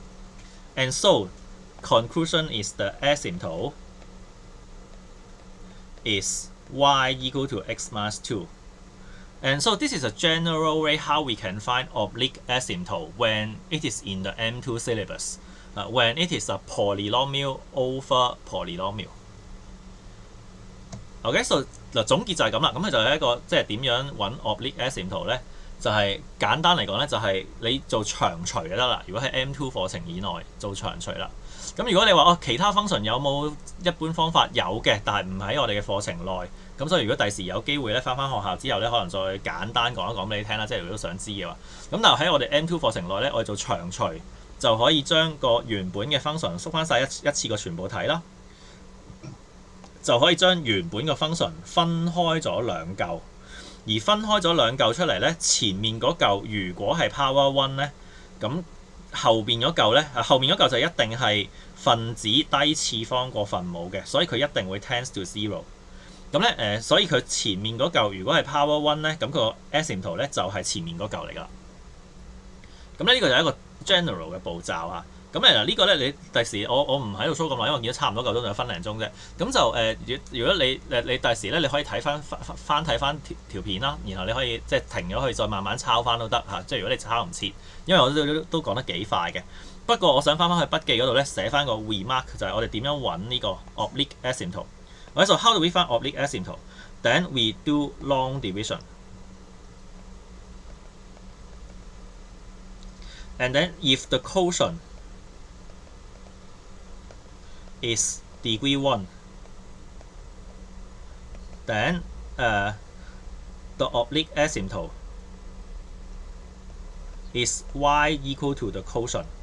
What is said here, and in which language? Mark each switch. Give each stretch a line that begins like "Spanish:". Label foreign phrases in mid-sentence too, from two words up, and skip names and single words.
English: And so, conclusion is the asymptote is y equal to x minus 2. And so this is a general way how we can find oblique asymptote when it is in the M2 syllabus, when it is a polynomial over polynomial. OK， so
Cantonese: 嗱總結就係咁啦。咁佢就係一個即係點樣揾
English: oblique asymptote
Cantonese: 咧？就係簡單嚟講咧，就係你做長除就得啦。如果喺 M2 課程以內做長除啦。咁如果你話其他 function 有冇一般方法？有嘅，但係唔喺我哋嘅課程內。咁所以如果第時有機會咧，翻學校之後咧，可能再簡單講一講俾你聽啦。即係如果都想知嘅話，咁但係喺我哋 M2 課程內咧，我哋做長除就可以將個原本嘅 function 縮翻晒一次過全部睇啦，就可以將原本嘅 function 分開咗兩嚿，而分開咗兩嚿出嚟咧，前面嗰嚿如果係
English: power one
Cantonese: 咧，咁後邊嗰嚿咧，後面嗰嚿就一定係分子低次方過分母嘅，所以佢一定會
English: tends to
Cantonese: 0。咁咧所以佢前面嗰嚿如果係
English: power one
Cantonese: 咧，咁個 asymptote 咧就係前面嗰嚿嚟㗎。咁咧呢個就係一個 general 嘅步驟啊。咁嗱呢個咧你第時我唔喺度 show 咁耐，因為我見到差唔多夠鐘，仲有分零鐘啫。咁就如果你第時咧，你可以睇翻睇翻條片啦，然後你可以即係停咗去再慢慢抄翻都得嚇。即係如果你抄唔切，因為我都講得幾快嘅。不過我想翻去筆記嗰度咧寫翻個 remark， 就係我哋點樣揾呢個
English: oblique asymptote。 Okay, so how do we find oblique asymptote? Then we do long division. And then if the quotient is degree 1, then the oblique asymptote is y equal to the quotient.